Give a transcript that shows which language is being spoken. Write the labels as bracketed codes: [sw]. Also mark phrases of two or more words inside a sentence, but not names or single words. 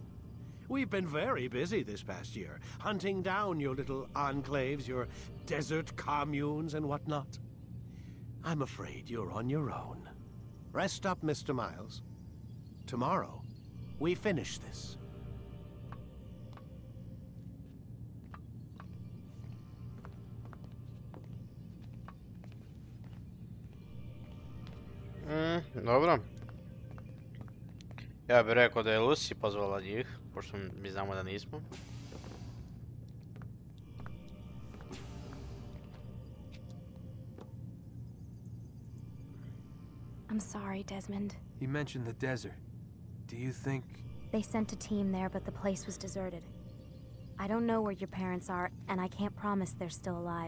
[en] We've been very busy this past year, hunting down your little enclaves, your desert communes and whatnot. I'm afraid you're on your own. Rest up, Mr. Miles. Tomorrow, we finish this. [bs] Dobro. Ja bih rekao da je Lucy pozvala njih, pošto mi znamo da nismo. [en] I'm sorry, Desmond. You mentioned the desert. Do you think... They sent a team there, but the place was deserted. I don't know where your parents are, and I can't promise they're still alive.